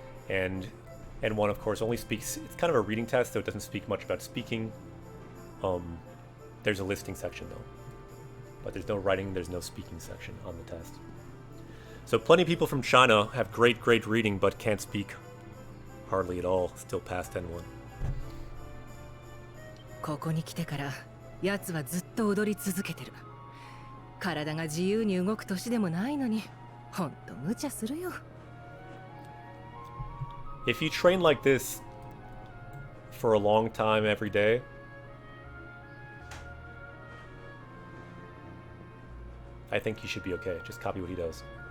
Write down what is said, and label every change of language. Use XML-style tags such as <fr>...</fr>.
<en>And N1, of course, only speaks, it's kind of a reading test, so it doesn't speak much about speaking. There's a listing section though. But there's no writing, there's no speaking section on the test. So plenty of people from China have great reading, but can't speak hardly at all, still past N1.</en> <ja>ここに来てから奴はずっと踊り続けてる。体が自由に動く年でもないのに、ほんと無茶するよ。</ja> <en>If you train like this for a long time every day, I think you should be okay. Just copy what he does.</en>